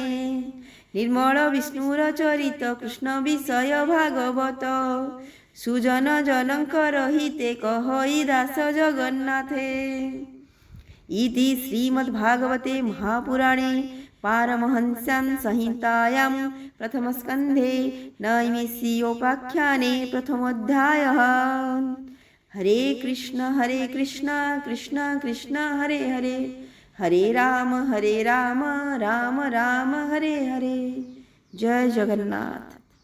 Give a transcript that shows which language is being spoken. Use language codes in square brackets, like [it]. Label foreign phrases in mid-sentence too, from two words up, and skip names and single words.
[or] ନିର୍ମଳ ବିଷ୍ଣୁର ଚରିତ କୃଷ୍ଣ ବିଷୟ ଭାଗବତ। ସୁଜନ ଜନଙ୍କର ହିତେ କହଇ ଦାସ ଜଗନ୍ନାଥେ। [sa] ଇତି ଶ୍ରୀମଦ୍ଭାଗବତେ ମହାପୁରାଣେ ପାରମହଂସ୍ୟାं संहितायां प्रथमस्कन्धे नैमिषीयोपाख्याने प्रथमोऽध्यायः। हरे कृष्ण कृष्ण कृष्ण हरे हरे। हरे राम राम राम हरे हरे। [or] ଜୟ ଜଗନ୍ନାଥ।